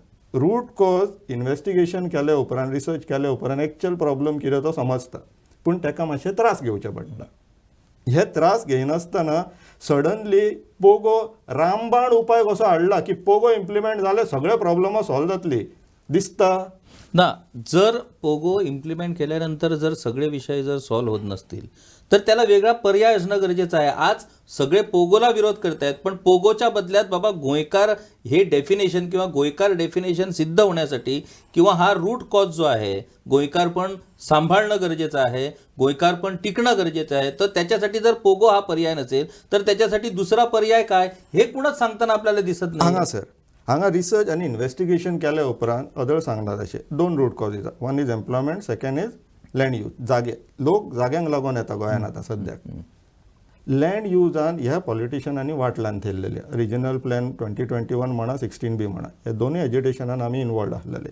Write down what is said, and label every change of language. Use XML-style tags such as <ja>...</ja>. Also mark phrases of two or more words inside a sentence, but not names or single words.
<en>root cause investigation</en> <kok>केले उपरांत, रिसर्च केले उपरांत</kok> <en>actual problem</en> <kok>कितें तो समजता, पूण ताका मातशे त्रास घेवचे पडटा. हे त्रास घेयनासतना सडनली पोगो रामबाण उपाय कसो हाडला की पोगो इम्प्लिमेंट जाले सगळे</kok> <en>problem solve</en> <kok>जातली दिसता ना.</kok> <mr>जर पोगो इम्प्लिमेंट केल्यानंतर जर सगळे विषय जर सॉल्व्ह होत नसतील तर त्याला वेगळा पर्याय असणं गरजेचं आहे. आज सगळे पोगोला विरोध करतायत, पण पोगोच्या बदल्यात बाबा गोंयकार हे डेफिनेशन किंवा गोंयकार डेफिनेशन सिद्ध होण्यासाठी किंवा हा</mr> <en>root cause</en> <mr>जो आहे गोंयकार पण सांभाळणं गरजेचं आहे, गोंयकार पण टिकणं गरजेचं आहे. तर त्याच्यासाठी जर पोगो हा पर्याय नसेल तर त्याच्यासाठी दुसरा पर्याय काय हे कुणच सांगताना आपल्याला दिसत नाही.</mr> <kok>हांगा रिसर्च आणि इन्व्हेस्टिगेशन केल्या उपरांत अदळ सांगतात असे 2</kok> <en>root causes. one is employment, second is land use.</en> <kok>जागे लोक जाग्यांक लागून येता गोंयान आतां सद्याक. लँड युजान ह्या पॉलिटिशियनांनी वाटलान थेल्लेले.</kok> <en>regional plan</en> <kok>2021 म्हणा, 16B म्हणा, हे दोनूय एज्युटेशनान आमी इनवॉल्ड आसलेले.</kok>